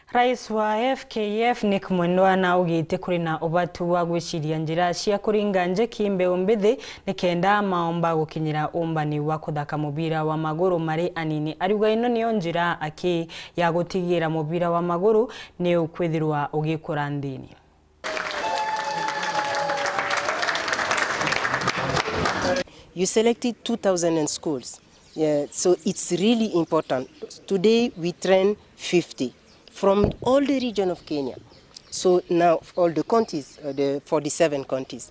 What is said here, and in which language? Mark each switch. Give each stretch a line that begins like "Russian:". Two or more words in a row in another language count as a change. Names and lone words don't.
Kikuyu: Rais wa FKF Nick Mwendwa na ugite kurina ubatu wa gwiciria njira cia kuringa njeki mbeu mbithi nikenda maomba gukinyira umbani wa kuthaka mubira wa maguru mari anini. Ariuga ino niyo njira aki ya gutigira mubira wa maguru ni ukwithirwa ugikura ndini.
English: You selected 2,000 schools. Yeah, so it's really important. Today we train 50 from all the region of Kenya. So now all the counties, the 47 counties.